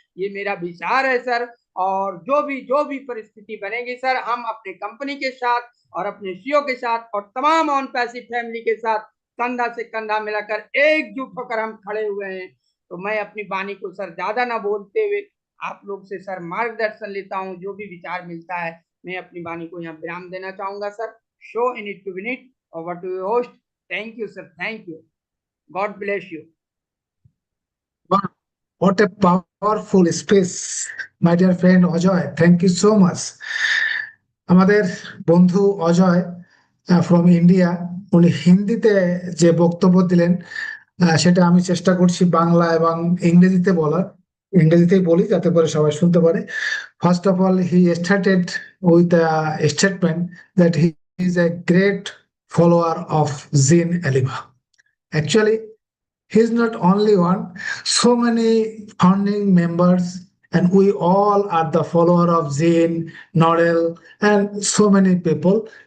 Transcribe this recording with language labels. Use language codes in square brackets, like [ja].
[hi] ये मेरा विचार है सर। और जो भी परिस्थिति बनेगी सर, हम अपने कंपनी के साथ और अपने सीओ के साथ और तमाम ऑन पैसिव फैमिली के साथ कंधा से कंधा मिलाकर एकजुट होकर हम खड़े हुए हैं। तो मैं अपनी वाणी को सर ज्यादा ना बोलते हुए आप लोग से सर मार्गदर्शन लेता हूं, जो भी विचार मिलता है मैं अपनी वाणी को यहाँ विराम देना चाहूंगा sir. [en] Show in it to win it over to your host. Thank you sir, thank you, God bless you. Wow, what a powerful space, my dear friend Ajay. Thank you so much. [bn] আমাদের বন্ধু Ajay from India, উনি হিন্দিতে যে বক্তব্য দিলেন, সেটা আমি চেষ্টা করছি বাংলা এবং ইংরেজিতে বলার। ইংরেজিতেই বলি যাতে করে সবাই শুনতে পারে। [en] First of all, he started with a statement that he is a great follower of Zin Aliva. Actually, he is not only one, so many founding members, and we all are the follower of Zain, Nodel, and so many people.